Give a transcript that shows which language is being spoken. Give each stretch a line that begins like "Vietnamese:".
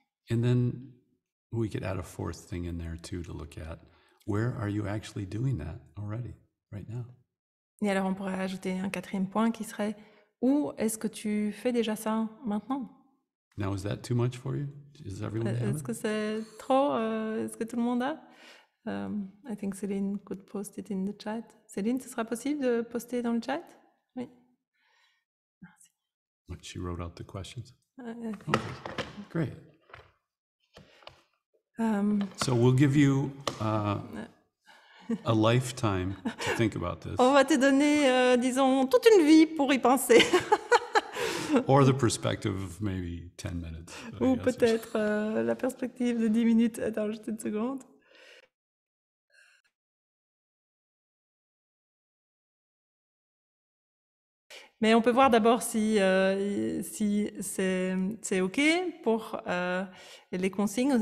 English: And then we could add a fourth thing in there too to look at. Where are you actually doing that already, right now?
French: Et alors, on pourrait ajouter un quatrième point qui serait: où est-ce que tu fais déjà ça maintenant?
English: Now, is that too much for you? Does everyone have
French: Est-ce
English: it?
French: que c'est trop? Est-ce que tout le monde a?
English: I think Céline could post it in the chat.
French: Céline, ce sera possible de poster dans le chat? Oui. Merci.
English: What, she wrote out the questions? Okay. Okay, great. Um, So we'll give you a lifetime to think about this,
French: On va te donner, disons, toute une vie pour y penser.
English: or the perspective of maybe 10 minutes. I
French: Ou
English: guess.
French: peut-être la perspective de 10 minutes. Attends, juste une seconde. Mais on peut voir d'abord si c'est OK pour les consignes.